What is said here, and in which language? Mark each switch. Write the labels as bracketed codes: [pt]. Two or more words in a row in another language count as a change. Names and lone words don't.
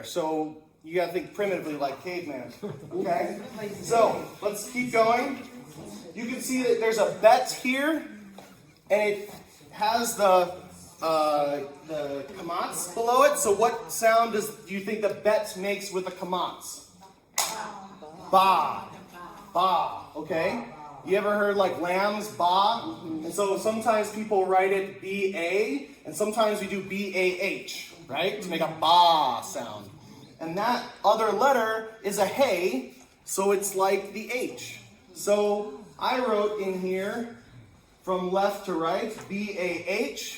[en] So you got to think primitively like caveman. Okay? So let's keep going. You can see that there's a bet here, and it has the kamatz below it. So what sound do you think the bet makes with the kamatz? Ba. Ba. Okay? You ever heard like lambs, ba? And so sometimes people write it B-A, and sometimes we do B-A-H, right? To make a ba sound. and that other letter is a hey, so it's like the H. So I wrote in here from left to right, B-A-H.